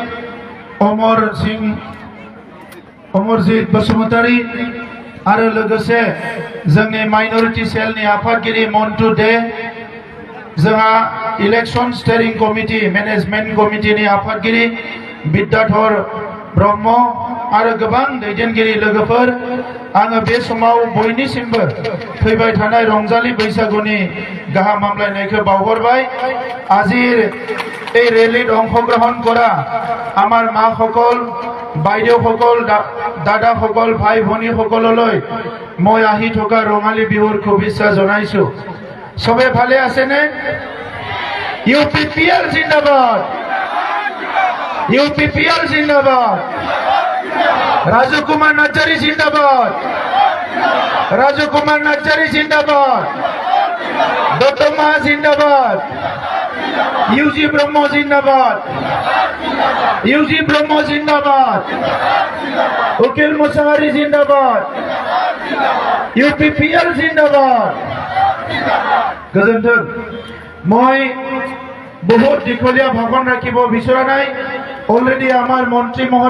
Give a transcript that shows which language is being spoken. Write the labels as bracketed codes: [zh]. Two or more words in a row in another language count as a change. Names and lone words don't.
[brx] अमरजित बसुमतारी आरो लोगोसे जोंनि माइनरिटि सेलनि आफादगिरि मन्टु दे, जोंहा [en] election steering committee management [brx] कमिटिनि आफादगिरि बिद्याधर ब्रह्म आरो गोबां दैदेनगिरि लोगोफोर, आङो बे समाव बयनिसिमबो फैबाय थानाय रंजालि बैसागुनि गाहाम हामलायनायखौ बावहरबाय। [as] আজিৰ এই ৰেলীত অংশগ্ৰহণ কৰা আমাৰ মাসকল, বাইদেউসকল, দাদাসকল, ভাই ভনীসকললৈ মই আহি থকা ৰঙালী বিহুৰ শুভেচ্ছা জনাইছো। সবে ভালে আছেনে? ইউপিপিএল জিন্দাবাদ, ইউপিপিএল জিন্দাবাদ, রাজু কুমার নার্জারি জিন্দাবাদ, রাজু কুমার নার্জারি জিন্দাবাদ, দতমা জিন্দাবাদ, ইউজি ব্রহ্ম জিন্দাবাদ, ইউজি ব্রহ্ম জিন্দাবাদ, উকিল মুসাহারি জিন্দাবাদ, ইউপিপিএল জিন্দাবাদ। [brx] गोजोन्थों। [as] মই বহুত দীঘলীয়া ভাষণ ৰাখিব বিচৰা নাই। অলৰেডী আমাৰ মন্ত্ৰী মহোদয়